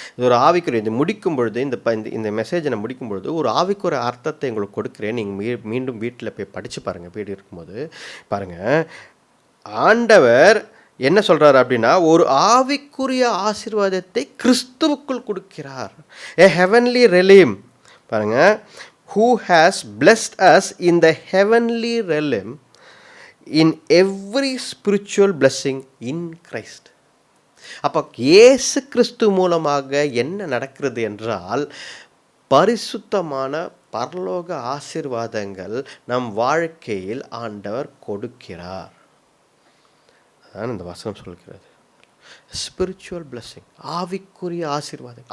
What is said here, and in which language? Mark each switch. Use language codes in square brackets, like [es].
[ta] இது ஒரு ஆவிக்குரிய, இது முடிக்கும் பொழுது இந்த மெசேஜை நான் முடிக்கும் பொழுது ஒரு ஆவிக்குரிய அர்த்தத்தை உங்களுக்கு கொடுக்குறேன். நீங்கள் மீண்டும் வீட்டில் போய் படித்து பாருங்கள். வீடு இருக்கும்போது பாருங்கள், ஆண்டவர் என்ன சொல்றாரு அப்படின்னா, ஒரு ஆவிக்குரிய ஆசீர்வாதத்தை கிறிஸ்துவுக்குள் கொடுக்கிறார். [en] a heavenly realm. [ta] பாருங்க, [en] who has blessed us in the heavenly realm in every spiritual blessing in Christ. [ta] அப்போ இயேசு கிறிஸ்து மூலமாக என்ன நடக்கிறது என்றால், பரிசுத்தமான பரலோக ஆசீர்வாதங்கள் நம் வாழ்க்கையில் ஆண்டவர் கொடுக்கிறார். அதான் இந்த வசனம் சொல்கிறது. [en] spiritual blessing, [ta] ஆவிக்குரிய ஆசீர்வாதம்.